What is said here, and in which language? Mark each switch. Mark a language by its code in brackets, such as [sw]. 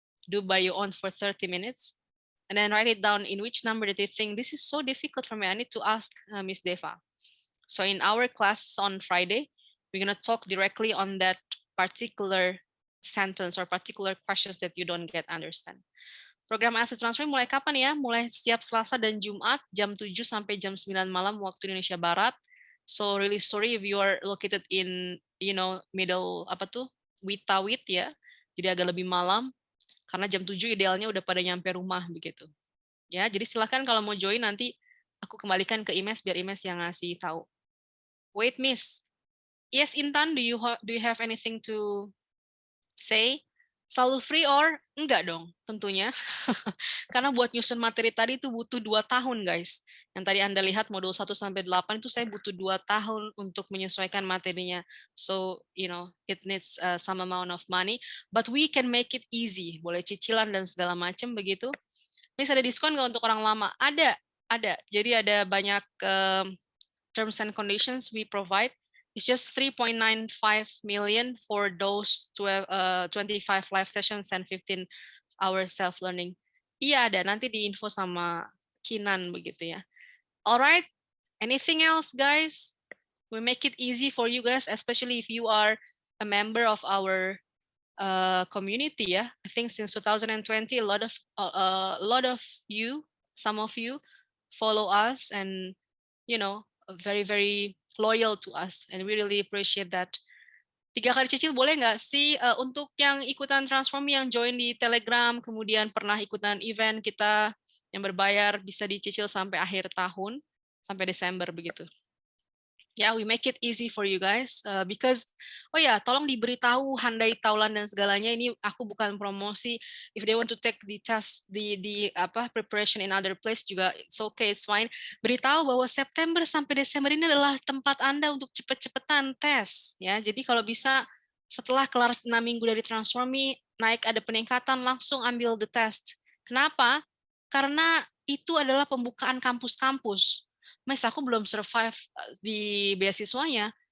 [en] Do by your own for 30 minutes. And then write it down in which number that you think this is so difficult for me. I need to ask Miss Devfa. So in our class on Friday, we're going to talk directly on that particular sentence or particular questions that you don't get understand. [id] Program IELTS TransforMe mulai kapan ya? Mulai setiap Selasa dan Jumat jam 7 sampai jam 9 malam waktu Indonesia Barat. [en] So really sorry if you are located in, middle Witawit ya. [id] Jadi agak lebih malam. Karena jam 7 idealnya udah pada nyampe rumah begitu. Ya, jadi silakan kalau mau join nanti aku kembalikan ke Imes biar Imes yang ngasih tahu. [en] Wait, Miss. Yes, Intan, do you have anything to say? [id] Selalu free or enggak dong, tentunya. Karena buat nyusun materi tadi itu butuh 2 tahun, guys. Yang tadi Anda lihat modul 1 sampai 8 itu saya butuh 2 tahun untuk menyesuaikan materinya. [en] So, it needs some amount of money, but we can make it easy. [id] Boleh cicilan dan segala macam begitu. Ini ada diskon nggak untuk orang lama? Ada. Jadi ada banyak [en] terms and conditions we provide. It's just 3.95 million for those 25 live sessions and 15 hours self-learning. [id] Iya ada, nanti diinfo sama Kinan begitu ya. [en] Alright, anything else guys? We make it easy for you guys, especially if you are a member of our community ya. I think since 2020, a lot of you, some of you follow us and very very loyal to us, and we really appreciate that. [id] 3 kali cicil boleh nggak sih untuk yang ikutan TransforMe yang join di Telegram, kemudian pernah ikutan event kita yang berbayar, bisa dicicil sampai akhir tahun, sampai Desember begitu. [en] Yeah, we make it easy for you guys because [id] tolong diberitahu handai taulan dan segalanya. Ini aku bukan promosi. [en] If they want to take the test, the preparation in other place juga, it's okay, it's fine. [id] Beritahu bahwa September sampai Desember ini adalah tempat Anda untuk cepet-cepetan tes. Ya, jadi kalau bisa setelah kelar 6 minggu dari TransforMe, naik ada peningkatan, langsung ambil the test. Kenapa? Karena itu adalah pembukaan kampus-kampus. Mas, aku belum survive di beasiswanya.